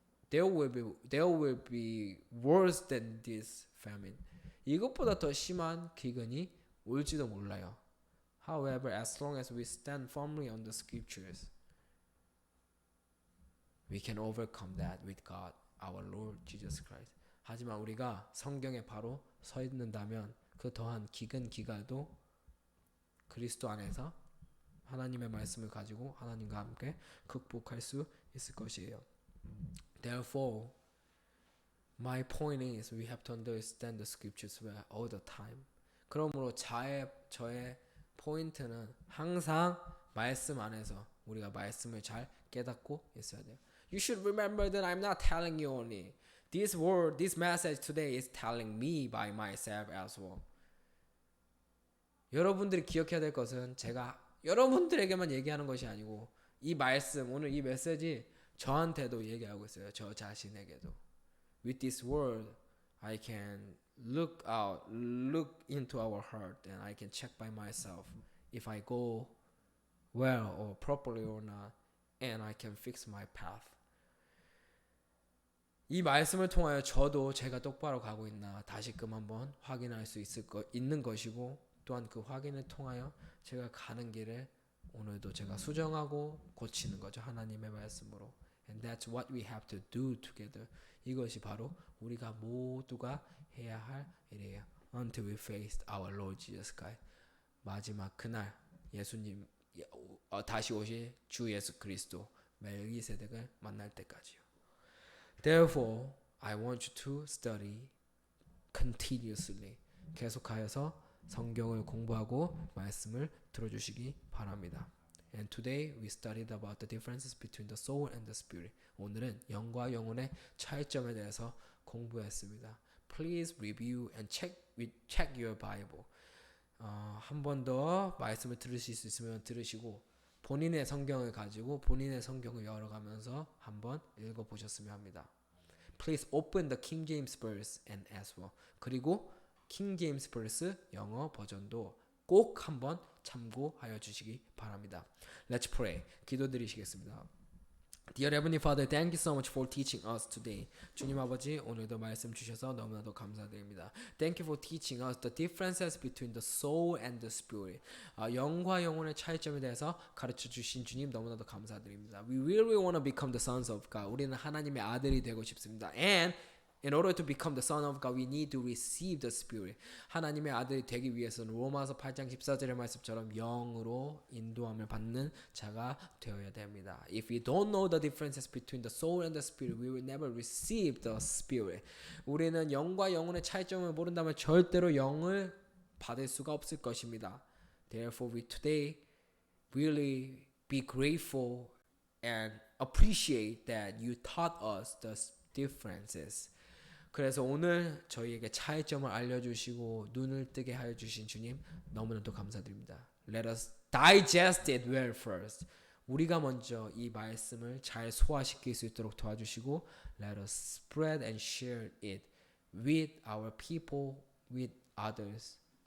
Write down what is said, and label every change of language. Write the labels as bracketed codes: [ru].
[en] There will be worse than this famine. [ko] 이것보다 더 심한 기근이 올지도 몰라요. [en] However, as long as we stand firmly on the scriptures, we can overcome that with God, our Lord Jesus Christ. [ko] 하지만 우리가 성경에 바로 서 있는다면 그 더한 기근 기갈도 그리스도 안에서 하나님의 말씀을 가지고 하나님과 함께 극복할 수 있을 것이에요. [en] Therefore, my point is we have to understand the scriptures well all the time. [ko] 그러므로 저의 포인트는 항상 말씀 안에서 우리가 말씀을 잘 깨닫고 있어야 돼요. [en] You should remember that I'm not telling you only. This message today is telling me by myself as well. [ko] 여러분들이 기억해야 될 것은 제가 여러분들에게만 얘기하는 것이 아니고 이 말씀, 오늘 이 메시지 저한테도 얘기하고 있어요. 저 자신에게도. [en] With this word, I can look into our heart and I can check by myself if I go well or properly or not, and I can fix my path. [ko] 이 말씀을 통하여 저도 제가 똑바로 가고 있나 다시금 한번 확인할 수 있는 것이고 또한 그 확인을 통하여 제가 가는 길을 오늘도 제가 수정하고 고치는 거죠. 하나님의 말씀으로. [en] And that's what we have to do together. [ko] 이것이 바로 우리가 모두가 해야 할 일이에요. [en] Until we face our Lord Jesus Christ. [ko] 마지막 그날 예수님 다시 오실 주 예수 그리스도 멜기세덱을 만날 때까지요. [en] Therefore, I want you to study continuously. [ko] 계속하여서 성경을 공부하고 말씀을 들어주시기 바랍니다. [en] And today we studied about the differences between the soul and the spirit. [ko] 오늘은 영과 영혼의 차이점에 대해서 공부했습니다. [en] Please review and check your Bible. [ko] 한 번 더 말씀을 들으실 수 있으면 들으시고 본인의 성경을 가지고 본인의 성경을 열어가면서 한번 읽어보셨으면 합니다. [en] Please open the King James verse and as well. [ko] 그리고 King James verse 영어 버전도 꼭 한번 참고하여 주시기 바랍니다. [en] Let's pray. [ko] 기도드리시겠습니다. [en] Dear Heavenly Father, thank you so much for teaching us today. [ko] 주님 아버지, 오늘도 말씀 주셔서 너무나도 감사드립니다. [en] Thank you for teaching us the differences between the soul and the spirit. [ko] 영과 영혼의 차이점에 대해서 가르쳐 주신 주님 너무나도 감사드립니다. [en] We really want to become the sons of God. [ko] 우리는 하나님의 아들이 되고 싶습니다. [en] And in order to become the son of God, we need to receive the Spirit. [ko] 하나님의 아들이 되기 위해서는 로마서 8장 14절의 말씀처럼 영으로 인도함을 받는 자가 되어야 됩니다. [en] If we don't know the differences between the soul and the spirit, we will never receive the Spirit. [ko] 우리는 영과 영혼의 차이점을 모른다면 절대로 영을 받을 수가 없을 것입니다. [en] Therefore, we today really be grateful and appreciate that you taught us the differences. [ko] 그래서 오늘 저희에게 차이점을 알려주시고 눈을 뜨게 하여 주신 주님 너무나도 감사드립니다. [en] Let us digest it well first. [ko] 우리가 먼저 이 말씀을 잘 소화시킬 수 있도록 도와주시고 [en] Let us spread and share it with our people, with others.